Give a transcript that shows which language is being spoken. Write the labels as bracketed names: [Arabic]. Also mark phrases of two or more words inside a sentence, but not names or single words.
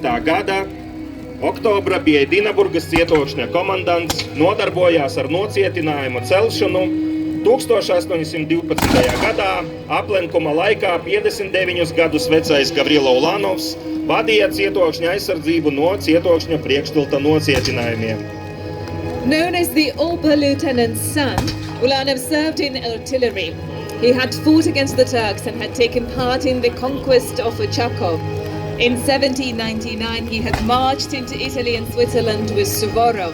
[Latvian] gada oktobra bija Dinaburgas cietokšņa komandants, nodarbojās ar nocietinājumu celšanu. 1812. gadā aplenkuma laikā 59 gadus vecais Gavrila Ulanovs vadīja cietokšņa aizsardzību no cietokšņa priekštilta nocietinājumiem. [English] Known as the Oberlieutenant's son, Ulanov served in artillery. He had fought against the Turks and had taken part in the conquest of Ochakov. In 1799, he had marched into Italy and Switzerland with Suvorov.